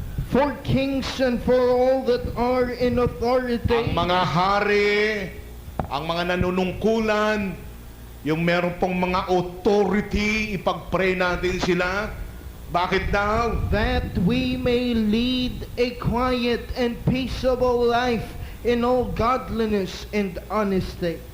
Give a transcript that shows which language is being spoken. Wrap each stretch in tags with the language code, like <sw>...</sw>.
<en>for kings and for all that are in authority,</en> <tl>ang mga hari, ang mga nanunungkulan, yung meron pong mga authority, ipag-pray natin sila. Bakit daw?</tl> <en>that we may lead a quiet and peaceable life in all godliness and honesty.</en>